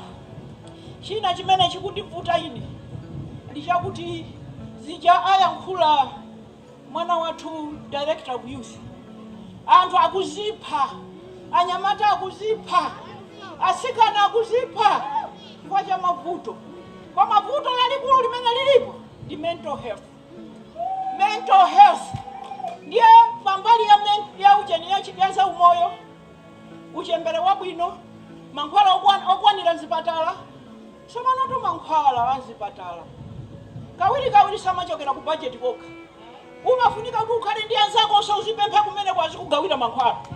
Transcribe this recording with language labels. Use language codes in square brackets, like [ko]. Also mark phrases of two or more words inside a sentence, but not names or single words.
[ny] China chimene chikundivuta ine ndichakuti zija ayankhula mwana wathu [en] director of youth. [ny] Anthu akuzipha, anyamata akuzipha, asikana akuzipha kwa cha mavuto. Kwa mavuto lalikulu limene lilipo ndi [en] mental health. Mental health [ny] ndiye pambali ya ujeni ya chigaza umoyo, uchembere wabwino, mankhwala okwanira mzipatala. Somano tu mankhwala wazipatala. Kawiri samachokera ku budget koka. Umafunika kuti ukhale ndi anzako osazipempha kumene kwazi kugawira mankhwala.